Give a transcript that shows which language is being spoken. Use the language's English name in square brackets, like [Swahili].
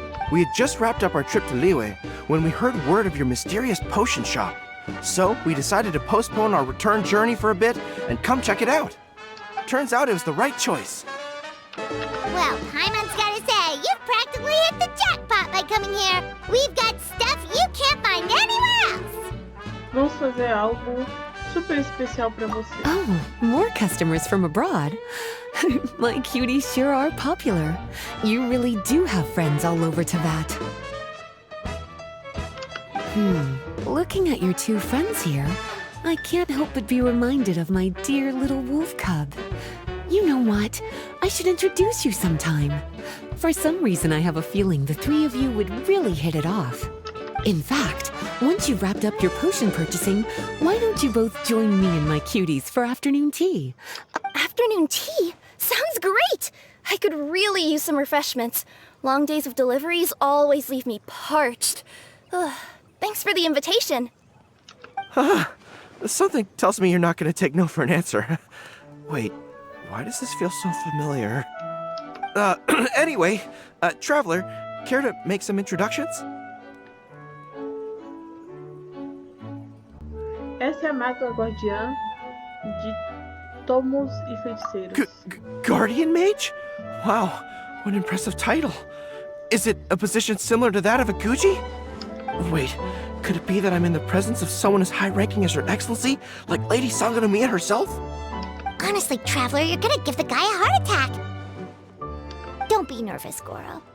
[English] We had just wrapped up our trip to Liyue when we heard word of your mysterious potion shop. So, we decided to postpone our return journey for a bit and come check it out. Turns out it was the right choice. Well, Paimon's gotta say, you've practically hit the jackpot by coming here. We've got stuff you can't find anywhere else. [Portuguese] Vamos fazer algo super especial para você. [English] Oh, more customers from abroad. My cuties sure are popular. You really do have friends all over Teyvat. Looking at your two friends here, I can't help but be reminded of my dear little wolf cub. You know what? I should introduce you sometime. For some reason, I have a feeling the three of you would really hit it off. In fact, once you've wrapped up your potion purchasing, why don't you both join me and my cuties for afternoon tea? Afternoon tea? Sounds great! I could really use some refreshments. Long days of deliveries always leave me parched. Ugh. Thanks for the invitation. Something tells me you're not going to take no for an answer. Wait, why does this feel so familiar? Anyway, Traveler, care to make some introductions? [Portuguese] Essa é a maga guardiã de tomos e feiticeiros. [English] Guardian Mage? Wow, what an impressive title. Is it a position similar to that of a Guji? Wait, could it be that I'm in the presence of someone as high-ranking as Her Excellency, like Lady Sangonomiya herself? Honestly, Traveler, you're gonna give the guy a heart attack. Don't be nervous, Goro.